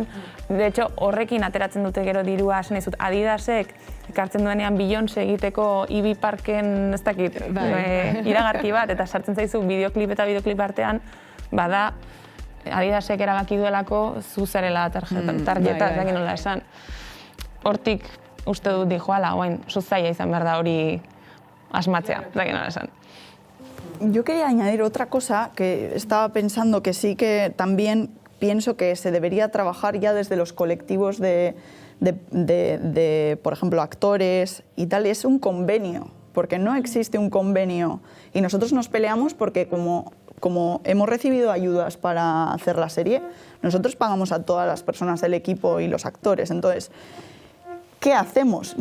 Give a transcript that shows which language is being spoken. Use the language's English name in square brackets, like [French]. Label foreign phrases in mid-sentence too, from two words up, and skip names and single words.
[Spanish] De hecho, [Basque] horrekin ateratzen dute gero dirua, esan izut, Adidasek ekartzen duenean Beyoncé egiteko Ibi Parken, ez dakit, iragarki bat, eta sartzen zaizu bideoklip eta bideoklip artean, bada, Adidasek erabaki duelako zu zarela tarjeta, ez dakit nola esan. Hortik uste dut dijoala, oain, zaila izan behar da hori asmatzea, ez dakit nola esan. [Spanish] Yo quería añadir otra cosa que estaba pensando que sí que también pienso que se debería trabajar ya desde los colectivos de por ejemplo, actores y tal, y es un convenio, porque no existe un convenio y nosotros nos peleamos porque como hemos recibido ayudas para hacer la serie, nosotros pagamos a todas las personas del equipo y los actores, entonces ¿qué hacemos?